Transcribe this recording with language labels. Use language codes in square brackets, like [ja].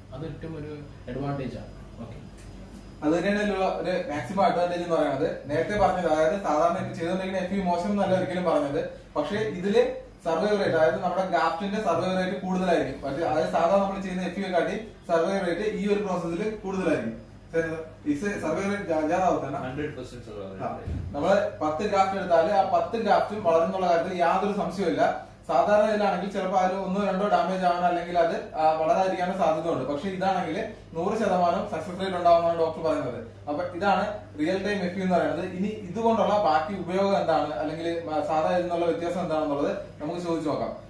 [ml] അത് ഏറ്റവും ഒരു അഡ്വാൻറ്റേജ് ആണ്. ഓക്കെ, അത് തന്നെയാണ് ഒരു മാക്സിമം അഡ്വാൻറ്റേജ് എന്ന് പറയുന്നത്. നേരത്തെ പറഞ്ഞത്, അതായത് സാധാരണ ചെയ്തുകൊണ്ടിരിക്കുന്ന FUE മോശം എന്നല്ല ഒരിക്കലും പറഞ്ഞത്. പക്ഷെ ഇതില് സർവൈവ് റേറ്റ്, അതായത് നമ്മുടെ ഗ്രാഫ്റ്റിന്റെ സർവൈവ് റേറ്റ് കൂടുതലായിരിക്കും. അതായത് സാധാരണ നമ്മൾ ചെയ്യുന്ന FUE കാട്ടി സർവൈവ് റേറ്റ് ഈ ഒരു പ്രോസസ്സിൽ കൂടുതലായിരിക്കും. [hi] इससे सर्वाइवल रेट ज्यादा होता है ना [en] 100% survival [hi] हाँ, [en] rate. [ml] നമ്മള് 10 ഗ്രാഫ്റ്റ് എടുത്താല് ആ 10 ഗ്രാഫ്റ്റും വളരുന്നുള്ള കാര്യത്തിൽ യാതൊരു സംശയമില്ല. സാധാരണ ഇതിലാണെങ്കിൽ ചിലപ്പോൾ അതിൽ 1-2 ഡാമേജ് ആവാൻ അല്ലെങ്കിൽ അത് വളരാതിരിക്കാനും സാധ്യതയുണ്ട്. പക്ഷെ ഇതാണെങ്കിൽ 100% സക്സസ് റേറ്റ് ഉണ്ടാവുന്നതാണ് ഡോക്ടർ പറയുന്നത്. അപ്പൊ ഇതാണ് റിയൽ ടൈം എഫ് എന്ന് പറയുന്നത്. ഇനി ഇതുകൊണ്ടുള്ള ബാക്കി ഉപയോഗം എന്താണ് അല്ലെങ്കിൽ സാധാരണ ഇതിനുള്ള വ്യത്യാസം എന്താണെന്നുള്ളത് നമുക്ക് ചോദിച്ചു നോക്കാം.